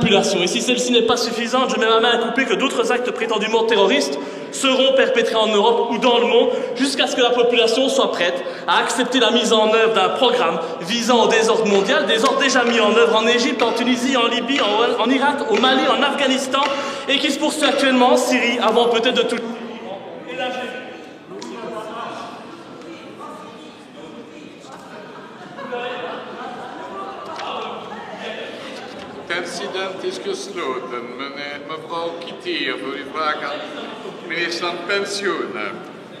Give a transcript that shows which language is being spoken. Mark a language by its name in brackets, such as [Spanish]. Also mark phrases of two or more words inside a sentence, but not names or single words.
[French] Et si celle-ci n'est pas suffisante, je mets ma main à couper que d'autres actes prétendument terroristes seront perpétrés en Europe ou dans le monde jusqu'à ce que la population soit prête à accepter la mise en œuvre d'un programme visant au désordre mondial, désordre déjà mis en œuvre en Égypte, en Tunisie, en Libye, en Irak, au Mali, en Afghanistan et qui se poursuit actuellement en Syrie avant peut-être de tout. [Dutch] Het incident is gesloten. Mevrouw Kittier voor uw vraag aan minister van Pensioenen.